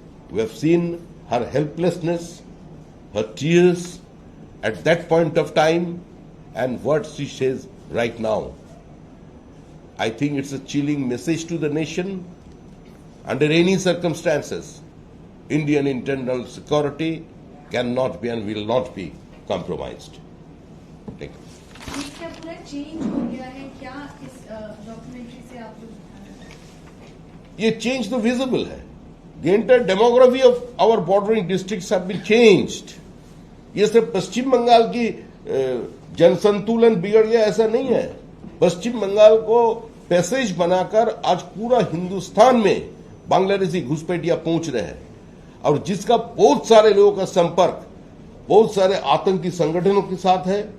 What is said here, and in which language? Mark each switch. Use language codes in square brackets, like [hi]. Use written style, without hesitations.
[en] We have seen her helplessness, her tears at that point of time, and what she says right now. I think it's a chilling message to the nation. Under any circumstances, Indian internal security cannot be and will not be compromised. Thank you. [hi] इसका पूरा change हो गया है क्या इस documentary से आप लोग? ये चेंज तो विजिबल है। [en] The entire demography of our bordering districts have been changed. [hi] ये सिर्फ पश्चिम बंगाल की जनसंतुलन बिगड़ गया ऐसा नहीं है। पश्चिम बंगाल को पैसेज बनाकर आज पूरा हिंदुस्तान में बांग्लादेशी घुसपैठिया पहुंच रहे हैं, और जिसका बहुत सारे लोगों का संपर्क बहुत सारे आतंकी संगठनों के साथ है।